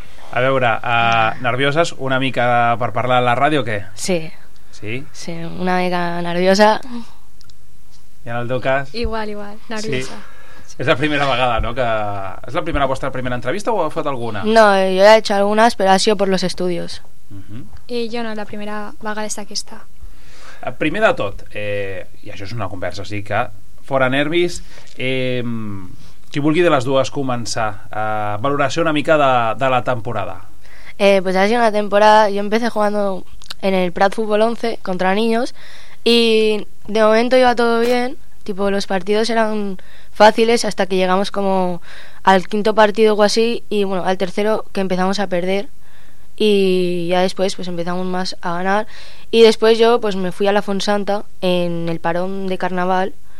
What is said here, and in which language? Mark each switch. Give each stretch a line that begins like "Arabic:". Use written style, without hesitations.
Catalan: A veure, nervioses una mica per parlar a la ràdio o què? Sí. Sí, una mica nerviosa. I en el teu cas? Igual, nerviosa. Sí. Sí. És la primera vegada, no? Que... És la primera vostra primera entrevista o heu fet alguna?
Spanish: No, jo he hecho algunas, pero ha sido por los estudios.
Catalan: Uh-huh. I jo no, la primera vegada és aquesta. Primer de tot, i això és una conversa, sí que fora nervis, qui vulgui de les dues començar, valoració una mica de la temporada.
Spanish: Pues ha sido una temporada, yo empecé jugando en el Prat Fútbol 11 contra niños y de momento iba todo bien, tipo los partidos eran fáciles hasta que llegamos como al quinto partido o así, y bueno, al tercero que empezamos a perder y ya después pues empezamos más a ganar, y después yo pues me fui a la Fontsanta en el parón de carnaval